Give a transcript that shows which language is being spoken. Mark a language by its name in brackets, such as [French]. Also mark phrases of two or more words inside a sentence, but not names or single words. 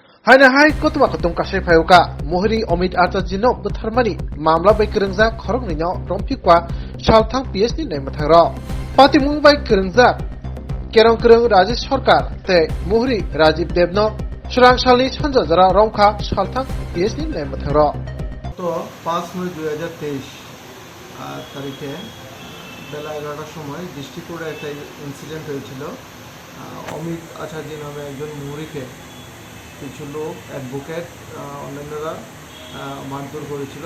[Kok Borok] Haina hai kotuma kotum kasai phayuka mohri Omid Acharya no butharmani mamla bai krengja khorok ni no romphikwa salthang PhD nei mathangro patimu bai krengja kerong kreng Rajesh Sarkar te mohri Rajiv Dev no Surangsalni Sanjajara Romkha salthang PhD nei mathangro [Bangla] তো 5/9/2023 তারিখে বেলা 11টার সময় ডিস্ট্রিক্টে একটা ইনসিডেন্ট হয়েছিল। অমিত আচার্য নামে একজন মুহুরীকে কিছু লোক অ্যাডভোকেট অন্যান্যরা মারধর করেছিল।